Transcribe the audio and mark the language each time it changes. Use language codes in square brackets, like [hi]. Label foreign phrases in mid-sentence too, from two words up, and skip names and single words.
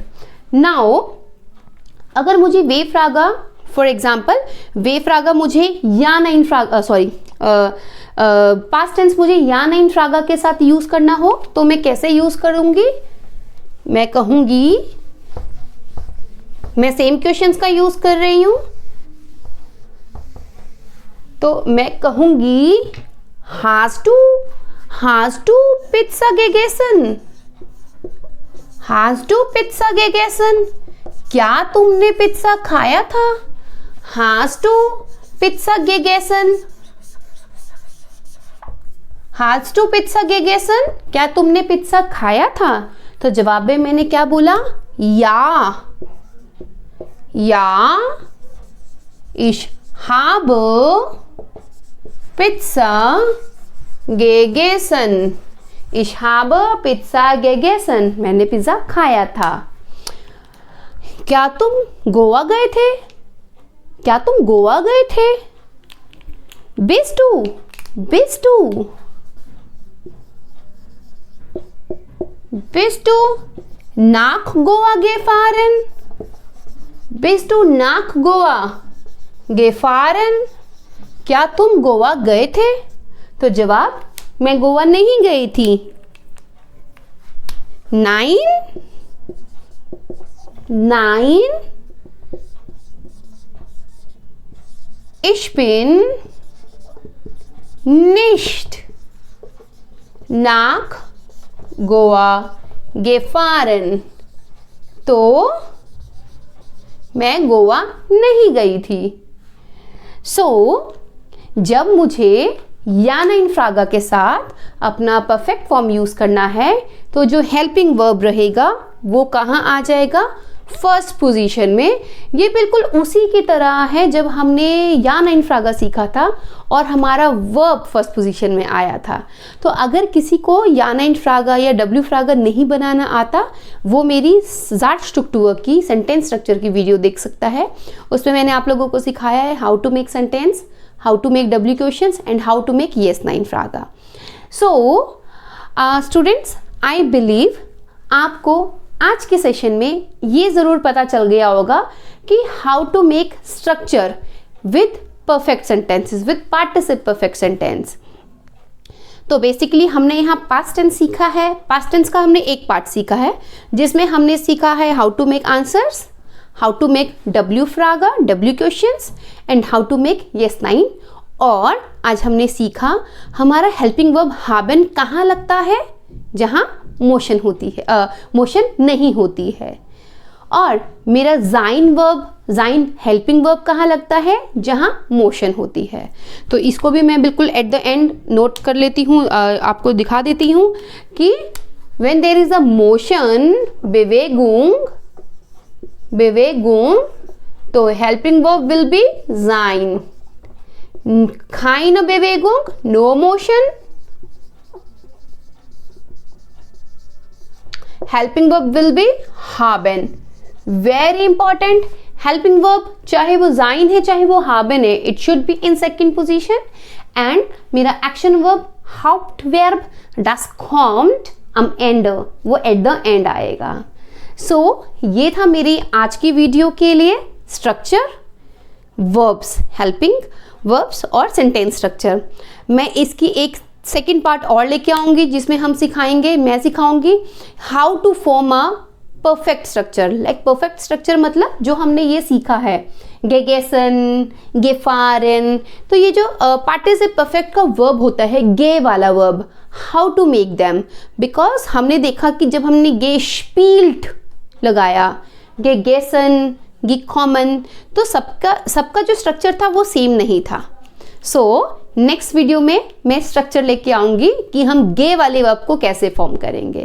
[hi] नाउ अगर मुझे [de] W Fragen, [en] for example [de] W Fragen [hi] मुझे [de] Ja Nein Fragen, [en] past tense [hi] मुझे [de] Ja Nein Fragen [hi] के साथ यूज करना हो तो मैं कैसे यूज करूंगी, मैं कहूंगी, मैं [en] same questions [hi] का यूज कर रही हूं तो मैं कहूंगी [de] hast du Pizza gegessen। Hast du Pizza gegessen? [hi] क्या तुमने पिज्जा खाया था? [de] Hast du Pizza gegessen? Hast du Pizza gegessen? [hi] क्या तुमने पिज्जा खाया था? तो जवाब में मैंने क्या बोला? या। [de] Ich habe Pizza gegessen. Ich habe Pizza gegessen. [hi] मैंने पिज्जा खाया था। क्या तुम गोवा गए थे? क्या तुम गोवा गए थे? [de] Bist du nach Goa gefahren? Bist du nach Goa gefahren? [hi] क्या तुम गोवा गए थे? तो जवाब, मैं गोवा नहीं गई थी। [de] Nein, ich bin nicht nach Goa gefahren. [hi] तो मैं गोवा नहीं गई थी। जब मुझे [de] Ja Nein Fragen [hi] के साथ अपना [en] perfect form [hi] यूज करना है तो जो [en] helping verb [hi] रहेगा वो कहाँ आ जाएगा? [en] first position में। [hi] ये बिल्कुल उसी की तरह है जब हमने [de] Ja Nein Fragen [hi] सीखा था और हमारा वर्ब [en] first position [hi] में आया था। तो अगर किसी को [de] Ja Nein Fragen [hi] या [de] W Fragen [hi] नहीं बनाना आता, वो मेरी ज़ार्टस्ट्रक्चर की [en] sentence structure [hi] की वीडियो देख सकता है। उसमें मैंने आप लोगों को सिखाया है [en] how to make sentence, how to make W questions and how to make yes [de] Nein Fragen. [en] students, I believe [hi] आपको आज के सेशन में ये ज़रूर पता चल गया होगा कि [en] how to make structure with perfect sentences, with Partizip perfect sentence. [hi] तो बेसिकली हमने यहाँ [en] past tense [hi] सीखा है। [en] past tense [hi] का हमने एक पार्ट सीखा है [en] जिसमें हमने सीखा है how to make answers, how to make [de] W Fragen, [en] W questions and how to make yes nein. [hi] और आज हमने सीखा हमारा [en] helping verb [hi] हाबन कहाँ लगता है? जहाँ मोशन होती है, मोशन नहीं होती है। और मेरा जाइन वर्ब, जाइन [en] helping verb [hi] कहाँ लगता है? जहाँ मोशन होती है। तो इसको भी मैं बिल्कुल [en] at the end [hi] नोट कर लेती हूँ, आपको दिखा देती हूँ कि [en] when there is a motion, [hi] बेवेगुंग, तो [en] helping verb will be sein. [de] keine Bewegung, [en] no motion, helping verb will be haben. Very important, helping verb [hi] चाहे वो जाइन है चाहे वो haben है, [en] it should be in second position. [de] And मेरा [en] action verb [de] Hauptverb das kommt am Ende, [hi] वो [en] at the end [hi] आएगा। ये था मेरी आज की वीडियो के लिए स्ट्रक्चर, वर्ब्स, [en] helping verbs [hi] और [en] sentence structure. [hi] मैं इसकी एक [en] second part [hi] और लेके आऊँगी जिसमें हम सिखाएंगे, मैं सिखाऊंगी [en] how to form a perfect structure. like perfect structure [hi] मतलब जो हमने ये सीखा है, [de] gegessen, gefahren. [hi] तो ये जो [de] Partizip Perfekt [hi] का वर्ब होता है, गे वाला वर्ब, [en] how to make them. [hi] बिकॉज हमने देखा कि जब हमने गेस्पील्ट लगाया, [de] gegessen, gekommen, [hi] तो सबका जो स्ट्रक्चर था वो सेम नहीं था। [en] next video [hi] में मैं स्ट्रक्चर लेके आऊंगी कि हम गे वाले वर्ब को कैसे फॉर्म करेंगे।